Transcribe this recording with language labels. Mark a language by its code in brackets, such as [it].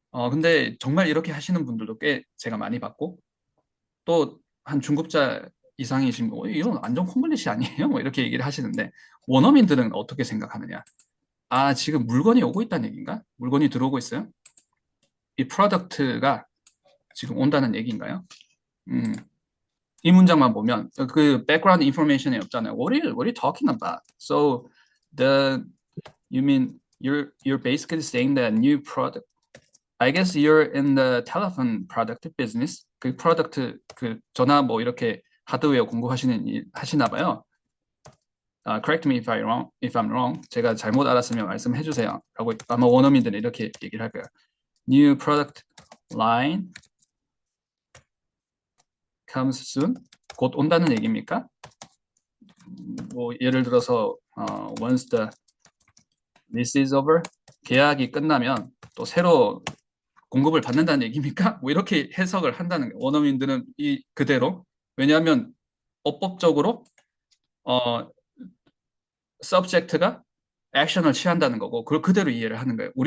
[ko] 근데 정말 이렇게 하시는 분들도 꽤 제가 많이 봤고 또 한 중급자 이상이신 분, 이건 완전 콩글리시 아니에요? 뭐 이렇게 얘기를 하시는데 원어민들은 어떻게 생각하느냐? 지금 물건이 오고 있다는 얘기인가? 물건이 들어오고 있어요? 이 프로덕트가 지금 온다는 얘기인가요? 이 문장만 보면 그 [en] background information [ko] 이 없잖아요. [en] What are you talking about? So you mean you're basically saying that new product. I guess you're in the telephone product business. [ko] 그 프로덕트 그 전화 뭐 이렇게 하드웨어 공급하시는 일 하시나 봐요. [en] correct me if I'm wrong. [ko] 제가 잘못 알았으면 말씀해 주세요. 라고 아마 원어민들은 이렇게 얘기를 할 거예요. [en] New product line comes soon. [ko] 곧 온다는 얘기입니까? 뭐 예를 들어서 [en] once the lease is over, [ko] 계약이 끝나면 또 새로 공급을 받는다는 얘기입니까? 뭐 이렇게 해석을 한다는 거예요. 원어민들은 이 그대로. 왜냐하면 어법적으로 subject가 액션을 취한다는 거고 그걸 그대로 이해를 하는 거예요.